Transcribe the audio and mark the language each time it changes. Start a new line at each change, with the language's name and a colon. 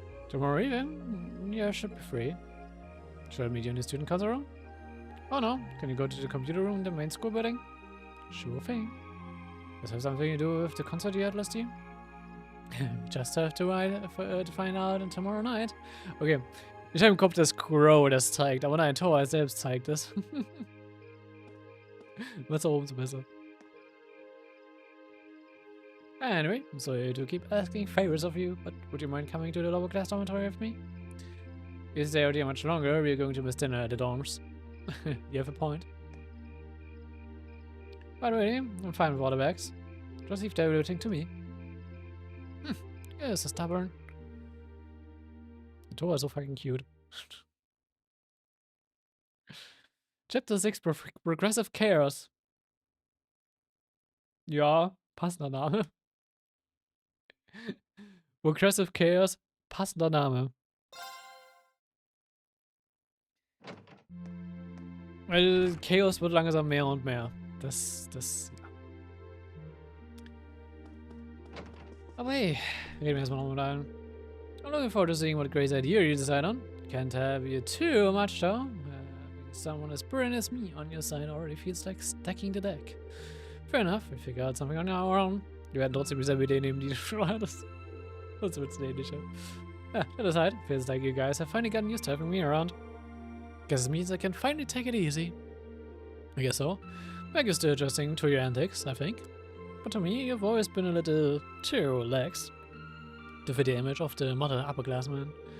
English: Tomorrow evening? Yeah, should be free. Should I meet you in the student council room? Oh no, can you go to the computer room in the main school building? Sure thing. Does have something to do with the concert you had last year? Just have to find out tomorrow night.
German: Okay, ich habe im Kopf, dass Crow das zeigt, aber nein, Towa selbst zeigt es. Was auch umso besser.
English: Anyway, I'm sorry to keep asking favors of you, but would you mind coming to the lower class dormitory with me? If you stay out here much longer, we're going to miss dinner at the dorms. You have a point. But really, I'm fine with all the bags. Just leave everything to me. Yeah, so stubborn. Towa is so fucking cute. Chapter 6 Progressive Chaos.
German: Ja, passender Name. Progressive Chaos. Passender Name. Weil Chaos wird langsam mehr und mehr. Ja. Aber hey, reden wir erstmal noch mit allen.
English: I'm looking forward to seeing what great idea you decide on. Can't have you too much though. Someone as brilliant as me on your side already feels like stacking the deck. Fair enough, we figure out something on our own.
German: Wir werden trotzdem dieselbe Idee nehmen, die du schon hattest. Das wird's ähnlicher.
English: Yeah, that aside, feels like you guys have finally gotten used to having me around. Guess it means I can finally take it easy. I guess so. Meg is still adjusting to your antics, I think. But to me, you've always been a little too lax to fit the image of the modern upperclassman.